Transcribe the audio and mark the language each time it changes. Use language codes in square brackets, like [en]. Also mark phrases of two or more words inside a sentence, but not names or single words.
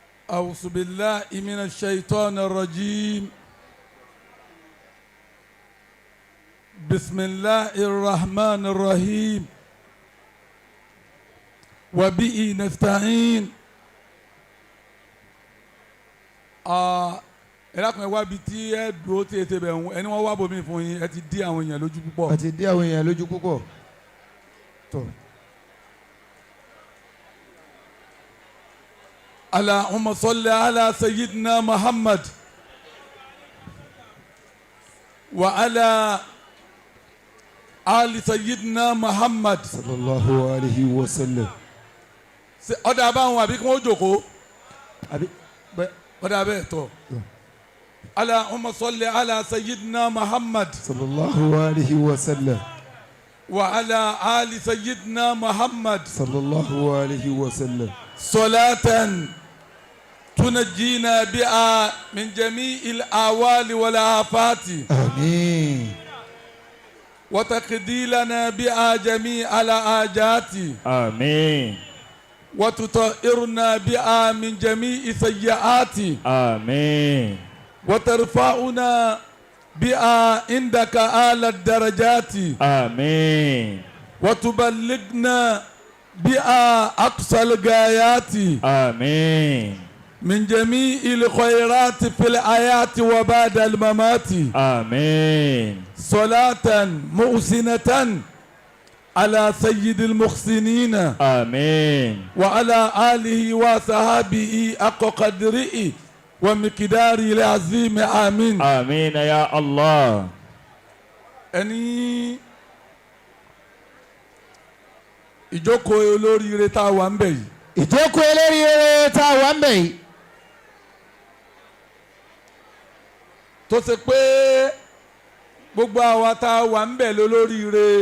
[ar] أعوذ بالله من الشيطان الرجيم بسم الله الرحمن الرحيم وبه نستعين. [yo] ẹlẹ́kùnrin wá bi tí ẹ dúró tí ẹ ti bẹ̀ ẹni wọ́n wá bomi fún yín ẹ ti dí àwọn èèyàn lójú púpọ̀. ẹ ti dí àwọn èèyàn lójú púpọ̀. tó. [ar] اللهم صل على سيدنا محمد وعلى آل سيدنا محمد. صلى الله عليه وسلم. [yo] ọ̀dà abáwọn àbí kí wọ́n jókòó. àbí bẹ́ẹ̀. ọ̀dà bẹ́ẹ̀ tọ̀. [ar] اللهم صل على سيدنا محمد. صلى الله عليه وسلم. وعلى آل سيدنا محمد. صلى الله عليه وسلم. صلاة تنجينا بها من جميع الأهوال والآفات. [yo] àmín. [ar] وتقضي لنا بها جميع الحاجات. آمين وتطهرنا بها من جميع سيئات. آمين وترفعنا بها عندك أعلى الدرجات. آمين وتبلغنا بها أقصى الغايات. آمين من جميع الخيرات في الحياة وبعد الممات. آمين صلاة محسنة على سيد المحسنين. آمين وعلى آله وصحابه حق قدره ومقداره العظيم. آمين. آمين يا الله. [yo] ẹni ìjókòó olóríire tá a wà ń bẹ̀ yìí. ìjókòó olóríire tá a wà ń bẹ̀ yìí. tó ṣe pé gbogbo àwa tá a wà ń bẹ̀ lólóríire.